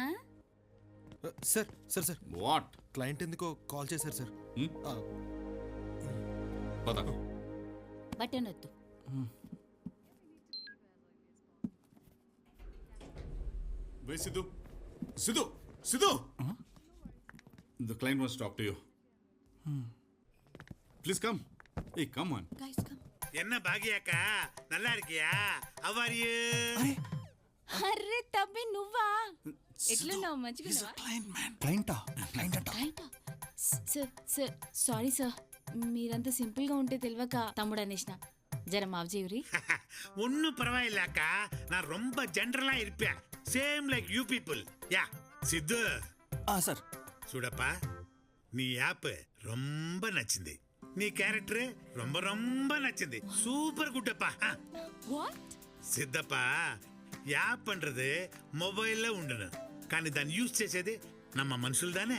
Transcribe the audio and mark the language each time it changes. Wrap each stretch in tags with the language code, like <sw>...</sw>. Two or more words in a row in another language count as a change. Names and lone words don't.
<en>Sir sir sir What?</en> <te>క్లయింట్ ఎందుకో కాల్ చేశారు సార్. పద. బటన్ వద్దు.</te> <en>Wait, Sidhu. Sidhu! Sidhu! The client wants to talk to you. Please come. Hey, come on. Guys, come.</en> <ta>என்ன பாகியாக்கா நல்லா இருக்கியா?</ta> <en>How are you?</en> <te>అర్రే తమ్మి నువ్వా? ఎట్లున్నావు? మంచిగా క్లయింటా? క్లయింట్ అంట.</te> <en>Sir sir sorry sir,</en> <te>మీరంతా సింపుల్గా ఉంటే తెలియక తమ్ముడు అనేసిన. జర మావ్ చేయురి.</te> <ta>ஒன்னும் பரவாயில்லக்கா, நான் ரொம்ப ஜென்ரலா இருப்பேன்.</ta> <en>Same like you people. Ya సిద్ధు. Sir</en> <te>చూడప్పా, నీ యాప్ ரொம்ப నచ్చింది. నీ క్యారెక్టర్</te> <ta>ரொம்ப ரொம்ப</ta> <te>నచ్చింది.</te> <en>Super good</en> <te>அப்பா.</te> <en>What?</en> <te>సిద్ధప్పా, యాప్ పண்றது మొబైల్లో ఉండను, కానీ దాన్ని యూజ్ చేసేది నమ్మ మనుషులు దానే.</te>